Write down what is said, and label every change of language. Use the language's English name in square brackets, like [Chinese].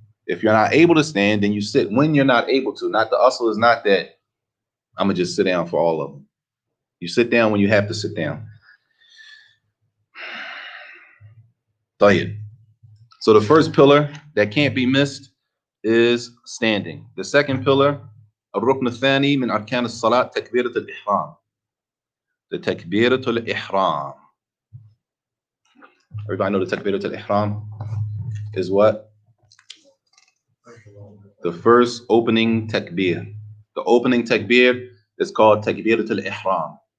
[English] If you're not able to stand, then you sit when you're not able to. Not the usle is not that I'm gonna just sit down for all of them. You sit down when you have to sit down. [Arabic] طيب. [English] So the first pillar that can't be missed is standing. The second pillar, [Arabic] الركن الثاني من أركان الصلاة تكبيرة الإحرام. The تكبيرة الإحرام. [English] Everybody know the تكبيرة الإحرام is what? The first opening takbir. The opening takbir is called تكبيرة الإحرام.